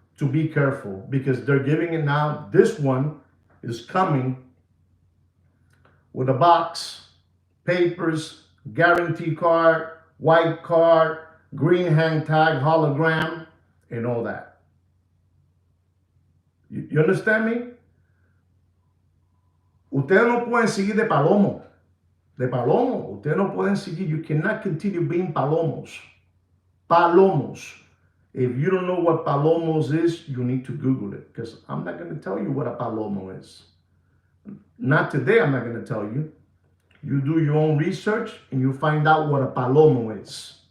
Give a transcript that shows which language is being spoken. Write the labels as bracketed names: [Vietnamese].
[English] to be careful because they're giving it now. This one is coming with a box, papers, guarantee card, white card, green hang tag, hologram, and all that. You understand me? [Spanish] Ustedes no pueden seguir de palomo. De palomo. Ustedes no pueden seguir. [English] You cannot continue being palomos. Palomos. If you don't know what palomos is, you need to Google it because I'm not going to tell you what a palomo is. Not today, I'm not going to tell you. You do your own research and you find out what a palomo is.